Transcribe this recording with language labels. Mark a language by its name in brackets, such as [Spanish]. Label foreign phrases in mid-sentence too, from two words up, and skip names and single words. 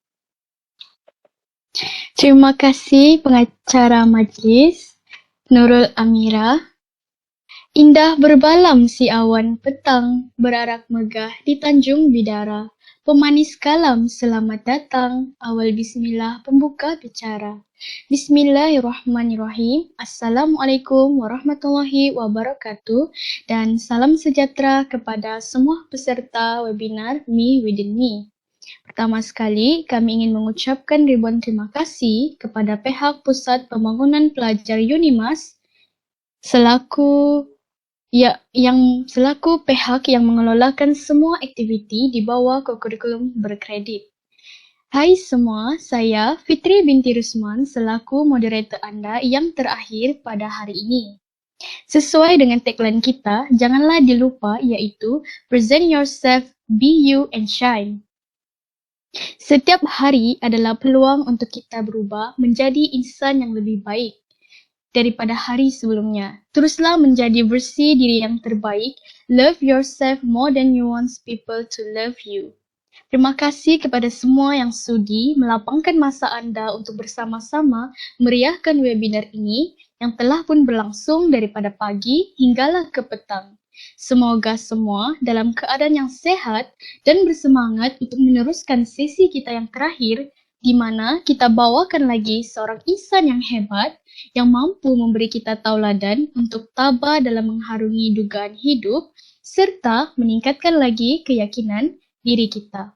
[Malay] Terima kasih pengacara majlis, Nurul Amira. Indah berbalam si awan petang, berarak megah di Tanjung Bidara. Pemanis kalam, selamat datang, awal bismillah pembuka bicara. [Arabic] بسم الله الرحمن الرحيم. السلام عليكم ورحمة الله وبركاته [Malay] dan salam sejahtera kepada semua peserta webinar Me Within Me. Pertama sekali, kami ingin mengucapkan ribuan terima kasih kepada pihak Pusat Pembangunan Pelajar UNIMAS selaku pihak yang mengelolakan semua aktiviti di bawah kurikulum berkredit. Hai semua, saya Fitri binti Rosman selaku moderator anda yang terakhir pada hari ini. Sesuai dengan tagline kita, janganlah dilupa iaitu [English] Present Yourself, Be You and Shine. [Malay] Setiap hari adalah peluang untuk kita berubah menjadi insan yang lebih baik daripada hari sebelumnya. Teruslah menjadi versi diri yang terbaik. [English] Love yourself more than you want people to love you. [Malay] Terima kasih kepada semua yang sudi melapangkan masa anda untuk bersama-sama meriahkan webinar ini yang telah pun berlangsung daripada pagi hinggalah ke petang. Semoga semua dalam keadaan yang sehat dan bersemangat untuk meneruskan sesi kita yang terakhir di mana kita bawakan lagi seorang insan yang hebat yang mampu memberi kita tauladan untuk tabah dalam mengharungi dugaan hidup serta meningkatkan lagi keyakinan diri kita.